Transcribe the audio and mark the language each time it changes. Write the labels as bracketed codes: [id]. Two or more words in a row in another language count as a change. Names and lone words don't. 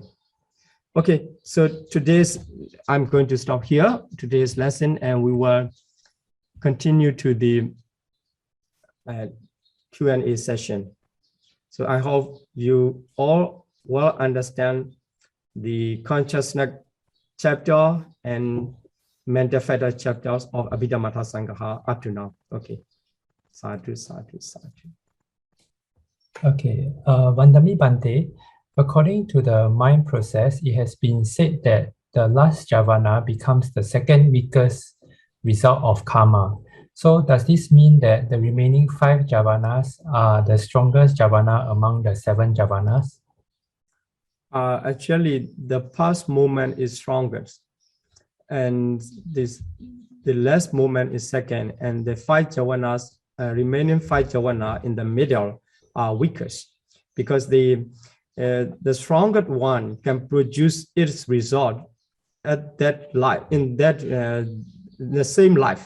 [en] Okay, so I'm going to stop here, today's lesson, and we will continue to the Q&A session. So I hope you all will understand the consciousness chapter and mental factor chapters of Abhidhamma Sangha up to now. [pi] Okay. Sadhu, sadhu, sadhu. Okay, Vandami Bante, [en] according to the mind process, it has been said that the last javana becomes the second weakest result of karma. So does this mean that the remaining 5 javanas are the strongest javana among the 7 javanas? Actually, the past moment is strongest, and the last moment is second, and the 5 javanas, remaining 5 javana in the middle are weakest, because the strongest one can produce its result at that life, in that the same life.